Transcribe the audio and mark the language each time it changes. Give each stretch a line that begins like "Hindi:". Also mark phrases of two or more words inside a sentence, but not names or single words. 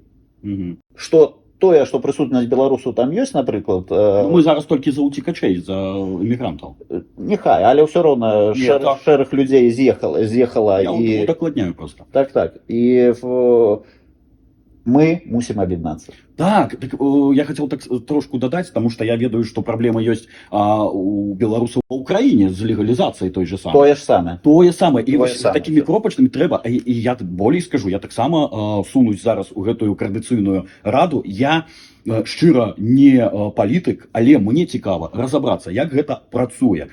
Belarusian: Што тое, што прысутнасць беларусаў там ёсць, напрыклад... Мы зараз толькі за уцікачэй, за эмігрантаў. Няхай, але ўсё роўна шэраг людзей з'ехала. Я удакладняю проста. Так. І мы мусім аб'яднацца. Так,
Russian: я хотел так
Belarusian: трошку дадаць,
Russian: потому что
Belarusian: я ведаю, что праблема ёсць у беларусаў па Украіне з легалізацыяй
Russian: той же самой.
Belarusian: Тое самае. І вось такімі кропачнымі трэба, і я болей скажу, я таксама сунусь зараз у гэтую каардынацыйную раду. Я шчыра не палітык, але мне цікава разабрацца, як гэта працуе.